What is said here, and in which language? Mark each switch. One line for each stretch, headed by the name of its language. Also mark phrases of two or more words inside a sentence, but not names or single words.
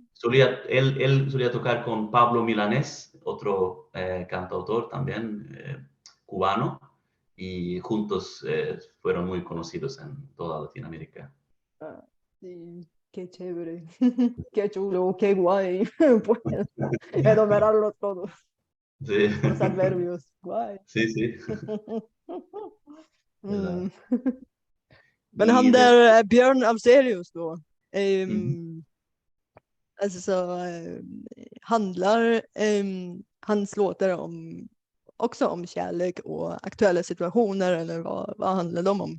Spanish: él solía tocar con Pablo Milanés, otro cantautor también cubano, y juntos fueron muy conocidos en toda Latinoamérica. Sí, qué chévere, qué chulo, qué guay. Pues enumerarlo todo, Sí, los adverbios, guay. sí, sí.
Swedish: Mm. Men han
Spanish: Y de,
Swedish: där Björn Afzelius då, mm, alltså handlar hans låtar också om kärlek och aktuella situationer, eller vad handlar de om?